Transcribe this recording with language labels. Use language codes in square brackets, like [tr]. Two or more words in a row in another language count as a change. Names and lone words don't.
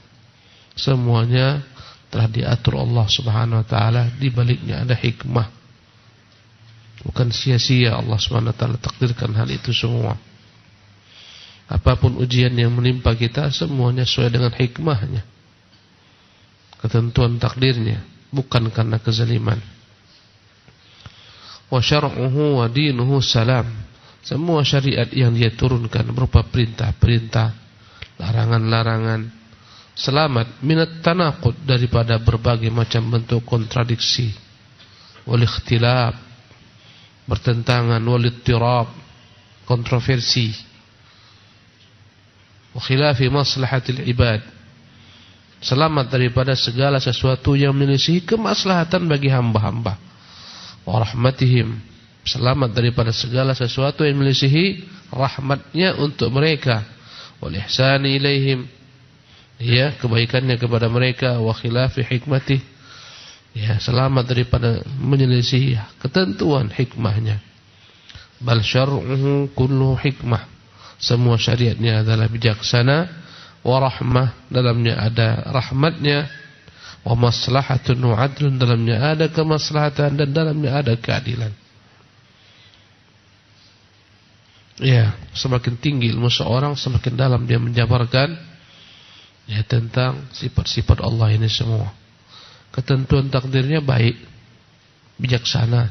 [id] Semuanya telah diatur Allah [ar] سبحانه وتعالى, [id] di baliknya ada hikmah. Bukan sia-sia Allah [ar] سبحانه وتعالى [id] takdirkan hal itu semua. Apapun ujian yang menimpa kita, semuanya sesuai dengan hikmahnya, ketentuan takdirnya, bukan karena kezaliman. [ar] وشرعه ودينه سلام. [id] Semua syariat yang dia turunkan berupa perintah-perintah, larangan-larangan, selamat [ar] من التناقض, [id] daripada berbagai macam bentuk kontradiksi, [ar] والاختلاف, [id] bertentangan, [ar] والاضطراب, kontroversi, وخلاف مصلحة العباد, [id] selamat daripada segala sesuatu yang menyelisih kemaslahatan bagi hamba-hamba. [ar] ورحمتهم, [id] selamat daripada segala sesuatu yang melisihi rahmatnya untuk mereka. [ar] والإحسان إليهم, ya, [id] kebaikannya kepada mereka. [ar] وخلاف حكمته, [id] Ya, selamat daripada menyelisih ketentuan hikmahnya. [ar] بل شرعه كله حكمة. [id] Semua syariatnya adalah bijaksana, [ar] ورحمة, [id] dalamnya ada rahmatnya, [ar] ومصلحة وعدل, [id] dalamnya ada kemaslahatan dan dalamnya ada keadilan. Ya, semakin tinggi ilmu seorang, semakin dalam dia menjabarkan ya tentang sifat-sifat Allah ini semua. Ketentuan takdirnya baik, bijaksana.